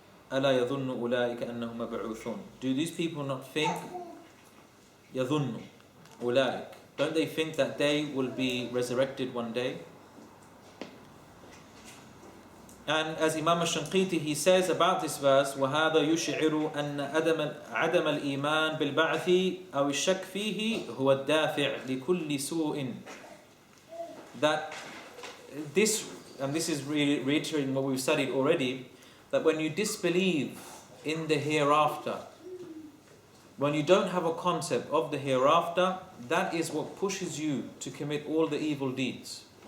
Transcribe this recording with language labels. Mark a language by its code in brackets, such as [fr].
[ar] أَلَا يَظُنُّ أُولَٰئِكَ أَنَّهُمْ مَبْعُوثُونَ. [en] Do these people not think? [ar] يَظُنُّ أُولَٰئِكَ. [en] Don't they think that they will be resurrected one day? And as Imam al-Shanqiti, he says about this verse, [ar] وَهَذَا يُشْعِرُ أَنَّ عَدَمَ الْإِيمَانِ بِالْبَعْثِ أَوْ الشَّكِّ فِيهِ هُوَ الدَّافِعِ لِكُلِّ سُوءٍ. [en] That this, and this is reiterating what we've studied already, that when you disbelieve in the hereafter, when you don't have a concept of the hereafter, that is what pushes you to commit all the evil deeds.